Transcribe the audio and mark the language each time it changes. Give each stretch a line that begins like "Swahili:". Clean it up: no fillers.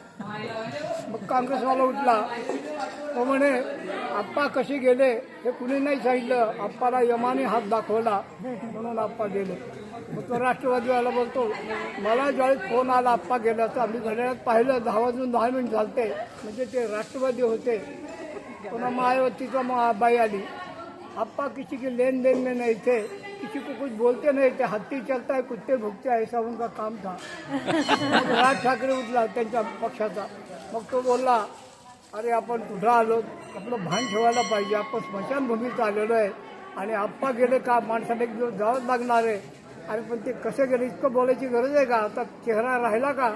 Marathi: मग काँग्रेसवाला उठला, तो म्हणे आप्पा कसे गेले हे कुणी नाही सांगितलं, आप्पाला यमाने हात दाखवला म्हणून आप्पा गेले. मग तो राष्ट्रवादीवाला बोलतो, मला ज्यावेळेस फोन आला आप्पा गेल्याचं, आम्ही घड्याळात पाहिलं 10 वाजून 10 मिनिट झालते, म्हणजे ते राष्ट्रवादी होते. पुन्हा मायावतीचा बाई आली,
Hindi: आप्पा किसी की लेन देन में नहीं थे, किसी को कुछ बोलते नहीं थे, हत्ती चलता है कुत्ते भुकते ऐसा उनका काम था.
Marathi: राज ठाकरे उठला त्यांच्या पक्षाचा. मग तो बोलला, अरे आपण कुठं आलो, आपलं भान ठेवायला पाहिजे, आपण स्मशानभूमीत आलेलो आहे आणि आप्पा गेले का माणसाला एक दिवस जावंच लागणार आहे. अरे पण ते कसे गेले इतकं बोलायची गरज आहे का? आता चेहरा राहिला का?